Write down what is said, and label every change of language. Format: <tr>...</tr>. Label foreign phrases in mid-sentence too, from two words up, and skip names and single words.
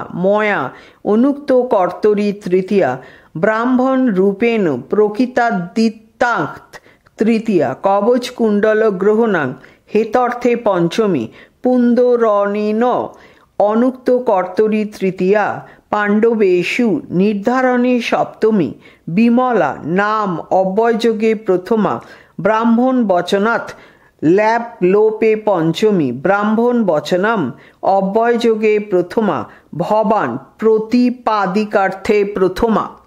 <sa>ময়া অনুক্ত কর্তরি তৃতীয়া ব্রাহ্মণ রূপেণ প্রকৃতাদিত্যাং তৃতীয়া কবচ কুণ্ডল গ্রহণাং হেতর্থে পঞ্চমী পুন্দরণেন অনুক্ত কর্তরি তৃতীয়া পাণ্ডবেষু নির্ধারণে সপ্তমী বিমলা নাম অব্যয়যোগে প্রথমা ব্রাহ্মণ বচনাৎ ল্যাপ লোপে পঞ্চমী ব্রাহ্মণ বচনম অব্যয়যোগে প্রথমা ভবান প্রতিপাদিকার্থে প্রথমা।</sa>